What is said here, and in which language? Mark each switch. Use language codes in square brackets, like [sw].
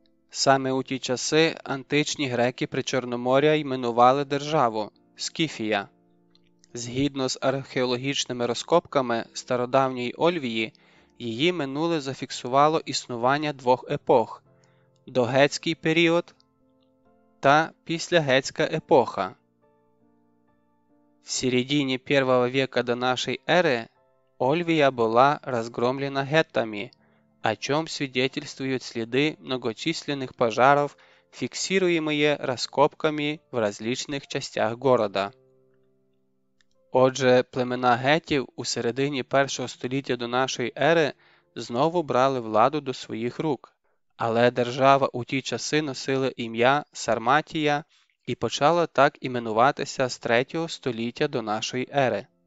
[uk] Саме у ті часи античні греки Причорномор'я іменували державу – Скіфія. Згідно з археологічними розкопками стародавньої Ольвії, її минуле зафіксувало існування двох епох – догетський період та післягетська епоха. [ru] В середине I века до нашей эры Ольвия была разгромлена геттами, о чем свидетельствуют следы многочисленных пожаров, фиксируемые раскопками в различных частях города. [uk] Отже, племена гетів у середині 1 століття до нашої ери знову брали владу до своїх рук, але держава у ті часи носила ім'я Сарматія і почала так іменуватися з 3 століття до нашої ери.